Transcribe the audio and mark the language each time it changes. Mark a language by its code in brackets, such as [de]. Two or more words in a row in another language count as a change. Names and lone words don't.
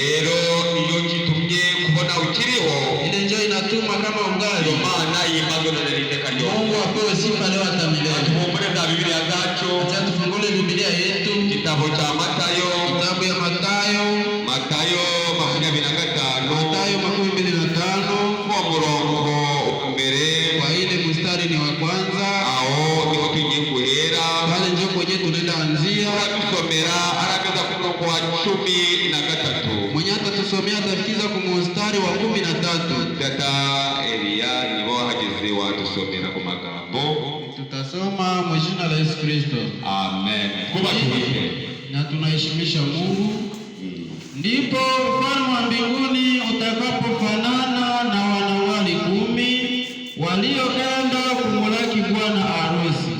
[sw] Ile njoo inatuma kama ungali. Mungu apewe sifa leo hata milele. Acha tufungule Biblia yetu. Kitabu cha Mathayo. Kitabu ya Mathayo 25 [rn] kwa murongo mbere [sw] kwa ile mstari ni wa kwanza. [rn] Aho niho tugiye guhera. [sw] Pale ndio kwenye tunaenda anzia. [rn] Tusomera arakaza [sw] kutoka kwa [rn] 13. [sw] Mwenye atatusomea atafikiza kwa mstari wa 13. [rn] Tata Elia nibo hageze watusomera ku magambo. [sw] Tutasoma kwa jina la Yesu Kristo. Amen. Kubatumikie. Na tunaheshimisha Mungu. Ndipo ufalme wa mbinguni utakapofanana na wanawali 10 walioenda kumulaki bwana harusi.